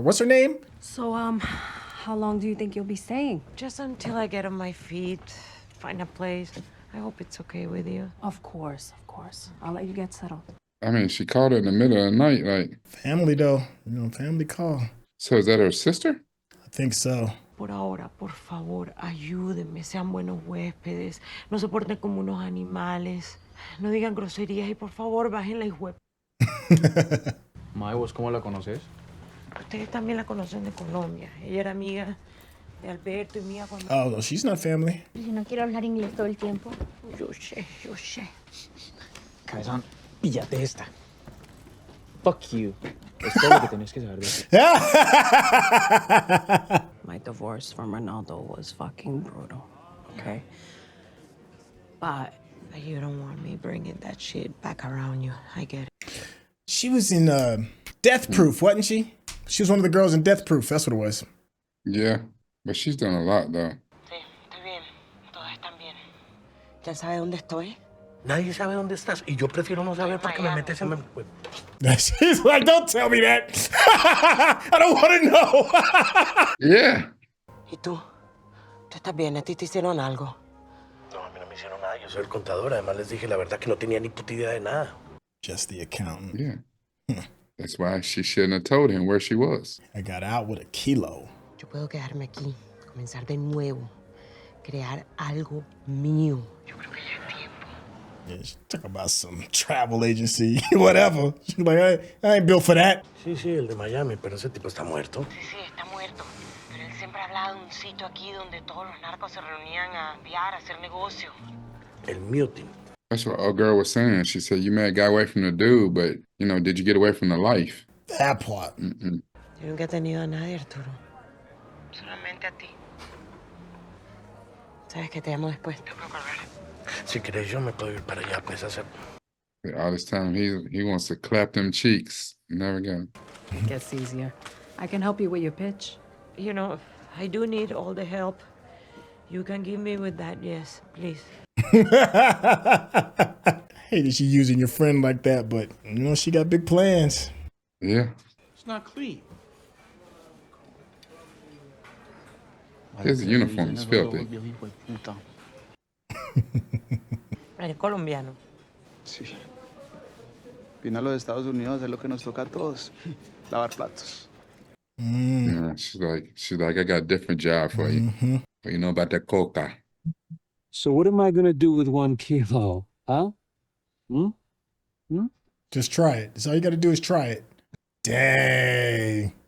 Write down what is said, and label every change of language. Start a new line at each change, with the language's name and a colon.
English: What's her name? So, how long do you think you'll be staying? Just until I get on my feet, find a place. I hope it's okay with you. Of course, of course. I'll let you get settled. I mean, she called her in the middle of the night, like. Family, though. You know, family call. So is that her sister? I think so.
Spanish: Por ahora, por favor, ayúdenme, sean buenos huéspedes. No se porten como unos animales. No digan groserías y por favor, bajen la hijuep. Mae, ¿vos cómo la conoces? Ustedes también la conocen de Colombia. Ella era amiga de Alberto y mía cuando...
English: Oh, no, she's not family.
Spanish: Si no quiero hablar inglés todo el tiempo. Yo sé. Cabezón, píllate esta.
English: Fuck you.
Spanish: Es todo lo que tenés que saber de eso.
English: My divorce from Ronaldo was fucking brutal, okay? But you don't want me bringing that shit back around you. I get it. She was in Death Proof, wasn't she? She was one of the girls in Death Proof. That's what it was. Yeah, but she's done a lot, though.
Spanish: Sí, estoy bien. Todos están bien. ¿Ya sabe dónde estoy? Nadie sabe dónde estás y yo prefiero no saber porque me metes en...
English: She's like, don't tell me that. I don't want to know. Yeah.
Spanish: ¿Y tú? ¿Tú estás bien? ¿A ti te hicieron algo? No, a mí no me hicieron nada. Yo soy el contador. Además les dije la verdad que no tenía ni puta idea de nada.
English: Just the accountant. Yeah. That's why she shouldn't have told him where she was. I got out with a kilo.
Spanish: Yo puedo quedarme aquí, comenzar de nuevo, crear algo mío. Yo creo que ya es tiempo.
English: Yeah, she talk about some travel agency, whatever. She's like, I ain't built for that.
Spanish: Sí, sí, el de Miami, pero ese tipo está muerto. Sí, sí, está muerto. Pero él siempre hablaba de un sitio aquí donde todos los narcos se reunían a enviar, a hacer negocio. El muting.
English: That's what our girl was saying. She said, you may have got away from the dude, but, you know, did you get away from the life? That part. Mm-mm.
Spanish: Yo nunca he tenido a nadie, Arturo. Solamente a ti. Sabes que te llamo después. Tengo que correr. Si querés, yo me puedo ir para allá, pues, a hacer...
English: All this time, he wants to clap them cheeks. Never got it. It gets easier. I can help you with your pitch. You know, I do need all the help you can give me with that, yes, please. I hate that she using your friend like that, but, you know, she got big plans. Yeah. It's not clean. His uniform is filthy.
Spanish: Eres colombiano. Sí. Vine a los Estados Unidos a hacer lo que nos toca a todos. Lavar platos.
English: Yeah, she's like, I got a different job for you. But you know about that coca. So what am I gonna do with 1 kilo? Huh? Just try it. That's all you got to do is try it. Dang.